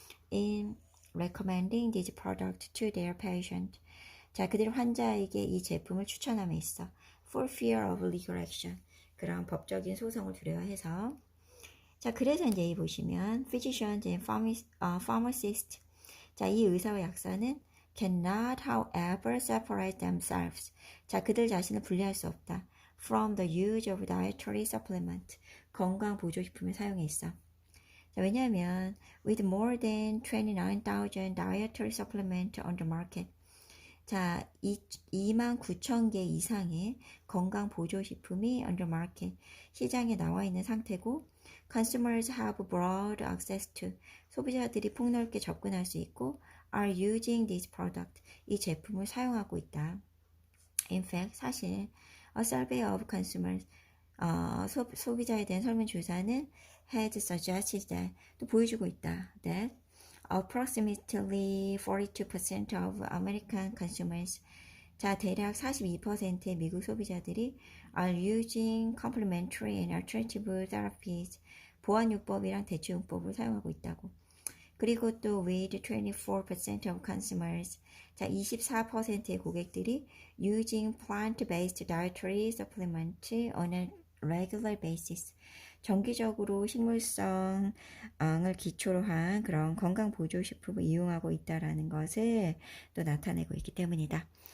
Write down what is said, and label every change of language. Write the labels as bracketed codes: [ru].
[en] in recommending this product to their patient. [ko] 자, 그들이 환자에게 이 제품을 추천함에 있어 [en] for fear of legal action. [ko] 그런 법적인 소송을 두려워해서. 자, 그래서 이제 이 보시면 [en] physicians and pharmacist. [ko] 자, 이 의사와 약사는 [en] cannot however separate themselves. [ko] 자, 그들 자신을 분리할 수 없다. [en] from the use of dietary supplement. [ko] 건강 보조식품의 사용에 있어. 자, 왜냐하면 [en] with more than 29,000 dietary supplement on the market. [ko] 자, 29,000개 이상의 건강 보조식품이 [en] on the market [ko] 시장에 나와 있는 상태고 [en] consumers have broad access to [ko] 소비자들이 폭넓게 접근할 수 있고 [en] are using this product [ko] 이 제품을 사용하고 있다. [en] In fact, [ko] 사실 [en] a survey of consumers [ko] 소비자에 대한 설문조사는 [en] has suggested that [ko] 또 보여주고 있다. [en] That approximately 42% of American consumers [ko] 자, 대략 42%의 미국 소비자들이 [en] are using complementary and alternative therapies [ko] 보완요법이랑 대체요법을 사용하고 있다고. 그리고 또 [en] with 24% of consumers [ko] 자, 24%의 고객들이 [en] using plant-based dietary supplement on a regular basis [ko] 정기적으로 식물성을 기초로 한 그런 건강 보조 식품을 이용하고 있다라는 것을 또 나타내고 있기 때문이다.